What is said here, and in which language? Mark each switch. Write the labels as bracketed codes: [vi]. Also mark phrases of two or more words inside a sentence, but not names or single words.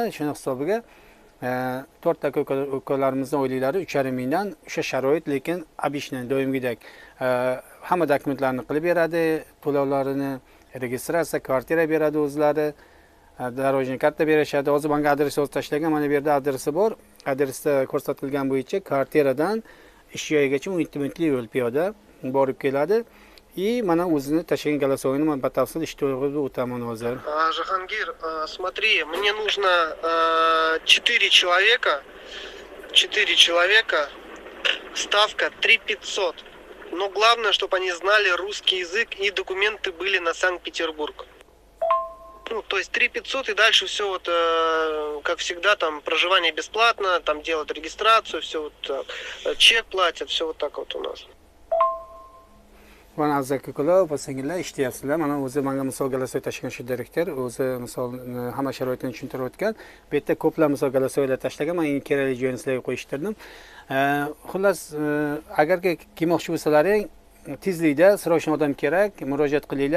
[uz] Shuning hisobiga 4 ta aka-ukalarimizning oyliklari 3,5 mingdan, o'sha sharoit, lekin обычный doimgidek hamma dokumentlarni qilib beradi, to'lovlarini, registratsiya, kvartira beradi o'zlari. Darojniy karta berishadi. Hozir menga adres yozib tashlagan, mana bu yerda adresi bor. Adresda ko'rsatilgan bo'yicha kvartiradan ish joyigacha 17 minutlik yo'l piyoda borib keladi. Mana o'zini tashlagan голосовойni men batafsil ish to'g'risida o'taman hozir. [ru] Жахангир, смотри, мне нужно 4 человека. 4 человека. Ставка 3500. Но главное, чтобы они знали русский язык и документы были на Санкт-Петербург. Ну, то есть 3500 и дальше все вот, как всегда, там проживание бесплатно, там делают регистрацию, все вот так. Чек платят, все вот так вот у нас. [uz] Mana aziz aka-ukalar, opa-singillar ishlayapsizlar. Mana o'zi menga misol galasoy tashlagan shu direktor, o'zi misol hamma sharoitini tushuntirib o'tgan. Bu yerda ko'plab misol galasoylar tashlagan, men eng kerakli joyini sizlarga qo'yishtirdim. Xullas, agarki kelmoqchi bo'lsalaring, tezlikda srochniy odam kerak, murojaat qilinglar.